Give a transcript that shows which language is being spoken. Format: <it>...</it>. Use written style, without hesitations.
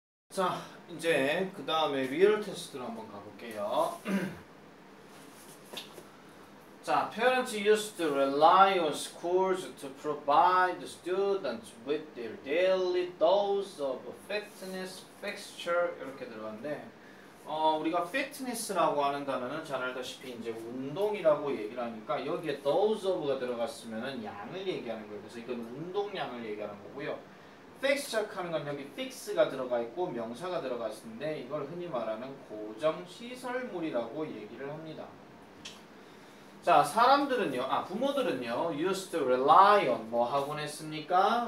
<ko>자, 이제 그 다음에 리얼 테스트로 한번 가볼게요. 자,</ko> <en>parents used to rely on schools to provide the students with their daily dose of fitness fixture</en> <ko>이렇게 들어갔는데 우리가 fitness라고 하는 단어는 잘 알다시피 이제 운동이라고 얘기를 하니까 여기에 dose of가 들어갔으면은 양을 얘기하는 거예요. 그래서 이건 운동량을 얘기하는 거고요. fixture 하는 건 여기 fix가 들어가 있고 명사가 들어가 있는데 이걸 흔히 말하는 고정 시설물이라고 얘기를 합니다. 자, 사람들은요, 부모들은요,</ko> <en>used to rely on</en> <ko>뭐 하곤 했습니까?</ko>